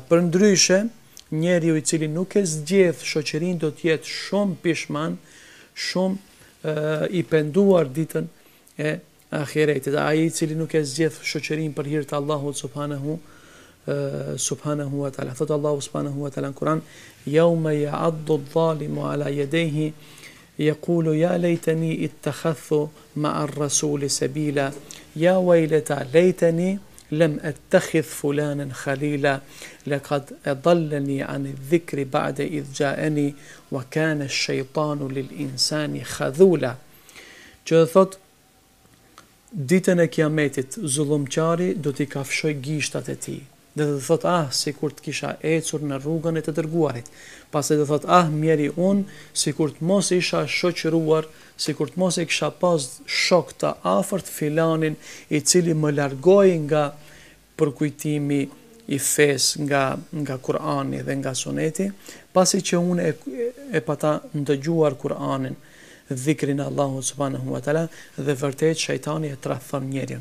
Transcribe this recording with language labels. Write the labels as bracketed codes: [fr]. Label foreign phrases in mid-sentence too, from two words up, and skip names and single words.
[sq] Përndryshe, njeriu i cili nuk e zgjedh shoqërinë do të jetë shumë pishman, shumë i penduar ditën e ahiretit. Ai i cili nuk e zgjedh shoqërinë për hir të Allahut [ar] سبحانه وتعالى. [sq] Thot Allahu [ar] سبحانه وتعالى [sq] në Kur'an: [ar] "يوم يعض الظالم على يديه يقول يا ليتني اتخذت مع الرسول سبيلا يا ويلتا ليتني لم أتخذ فلانا خليلا لقد أضلني عن الذكر بعد إذ جاءني وكان الشيطان للإنسان خذولا." [sq] Që thot ditën e kiametit zullumqari do t'i kafshoj gishtat e tij, dhe do thot sikur të kisha ecur në rrugën e të dërguarit. Pastaj do thot mjeri unë, sikur të mos isha shoqëruar, sikur të mos e kisha pas shok të afërt filanin i cili më largoi nga përkujtimi i fes, nga Kur'ani dhe nga Suneti, pasi që unë e pata ndëgjuar Kur'anin, dhikrin Allahu [ar] سبحانه وتعالى, [sq] dhe vërtet shejtani e tradhon njeriu.